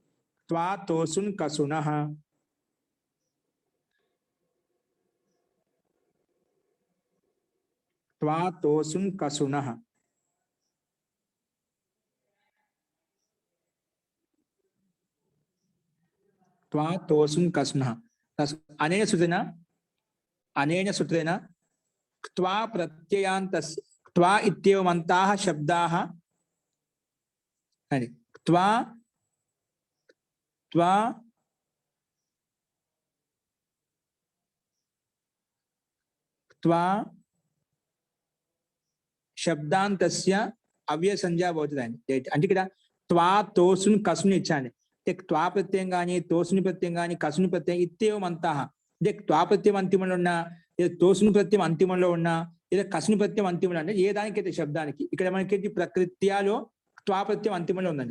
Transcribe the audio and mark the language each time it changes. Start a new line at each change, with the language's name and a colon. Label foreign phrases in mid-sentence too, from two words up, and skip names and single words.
Sanskrit: త్వా తోసున్ కసునః, త్వా తోసున్ కసునః. త్వా తోసున్ కసునః. అనేన సూత్రేణ, అనేన సూత్రేణ త్వా ప్రత్యయాంతస్య, त्वा इत्येवमन्ताः शब्दाः అని त्वा त्वा त्वा శబ్దాంతస్య అవ్యయ సంజ్ఞా భవతి
Telugu: అంటే ఇక్కడ త్వా తోసుని కసుని ఇచ్చాను అంటే త్వా ప్రత్యయం కానీ తోసుని ప్రత్యయం కానీ కసుని ప్రత్యయం ఇత్యేవమంతాః అంటే త్వా ప్రత్యయం అంతిమంలో ఉన్నా లేదా తోసుని ప్రత్యయం అంతిమంలో ఉన్నా లేదా కసుని ప్రత్యయం అంతిమంలో అంటే ఏ దానికైతే శబ్దానికి ఇక్కడ మనకి ప్రకృత్యాలో త్వా ప్రత్యయం అంతిమంలో ఉందండి.